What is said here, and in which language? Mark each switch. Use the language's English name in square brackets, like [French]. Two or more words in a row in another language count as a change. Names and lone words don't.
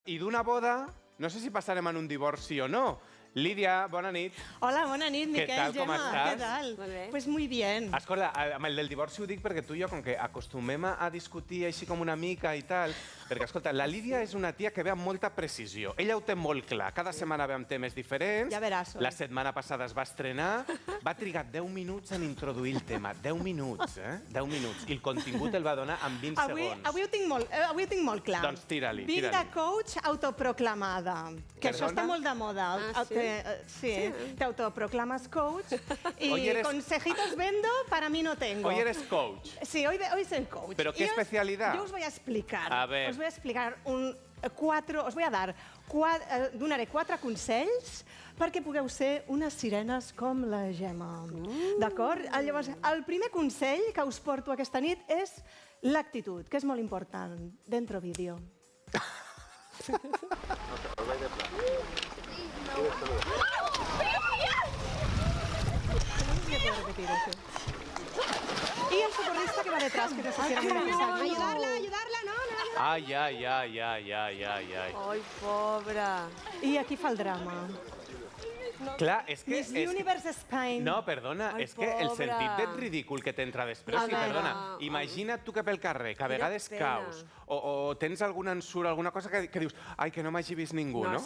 [Catalan] I d'una boda, no sé si passarem en un divorci o no. Lídia, bona nit. Hola, bona nit, Miquel, Què tal, com Gemma, estàs? què tal? Molt bé. [Spanish] Pues muy bien. [Catalan] Escolta, amb el del divorci ho dic perquè tu i jo, com que acostumem a discutir així com una mica i tal, perquè, escolta, la Lídia és una tia que ve amb molta precisió. Ella ho té molt clar. Cada setmana ve amb temes diferents. Ja veràs. La setmana passada es va estrenar. Va trigar 10 minuts en introduir el tema. 10 minuts, eh? 10 minuts. I el contingut el va donar en 20 segons. Avui ho tinc molt clar. Doncs tira-li, Vinc tira-li. de coach autoproclamada. Que això està molt de moda. Sí? Sí, [Spanish] te autoproclamas coach y Hoy eres- consejitos vendo, para mí no tengo. Hoy eres coach. Sí, hoy soy coach. ¿Pero qué Y especialidad? Yo os voy a explicar. A ver. Os voy a explicar os voy a dar donaré 4 consells perquè pugueu ser unes sirenes com la Gemma. [Catalan] D'acord? Llavors, el primer consell que us porto aquesta nit és l'actitud, que és molt important. [Spanish] Dentro vídeo. Repetir eso. Y el socorrista que va detrás, que no sé si era muy necesario. Ayudarla, no. Ai, ai, ai, ai, ai, ai, ai. Ai, [Catalan] pobra. I aquí fa el drama. Clar, és que... Miss Universe Spain. No, perdona, Ai, és que el pobra. sentit del ridícul que t'entra després, A sí, veure. perdona, imagina't tu que pel carrer, que a vegades pena. caus, o tens algun ensurt, alguna cosa que dius, ai, que no m'hagi vist ningú, no?